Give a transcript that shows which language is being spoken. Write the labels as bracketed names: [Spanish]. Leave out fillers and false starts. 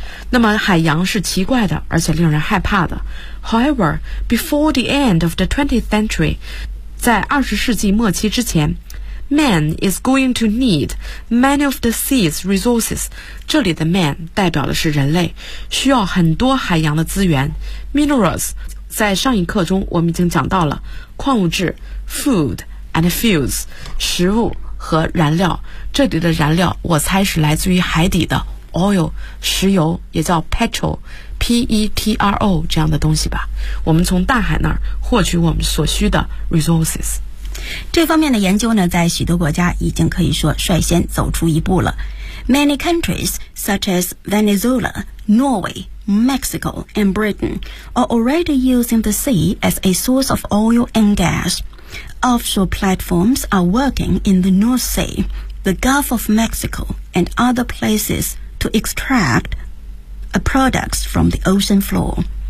[Chinese] 那么海洋是奇怪的，而且令人害怕的。 [English] However, before the end of the 20th century, [Chinese] 在20世纪末期之前， [English] Man is going to need many of the sea's resources. [Chinese] 这里的 man 代表的是人类，需要很多海洋的资源。 Minerals 在上一课中我们已经讲到了，矿物质 [English] food and fuels [Chinese] 食物和燃料。这里的燃料我猜是来自于海底的 oil 石油，也叫 petrol， PETRO 这样的东西吧，我们从大海那儿获取我们所需的 resources。这方面的研究呢，在许多国家已经可以说率先走出一步了。 [English] Many countries such as Venezuela, Norway, Mexico, and Britain are already using the sea as a source of oil and gas. Offshore platforms are working in the North Sea, the Gulf of Mexico, and other places to extract products from the ocean floor.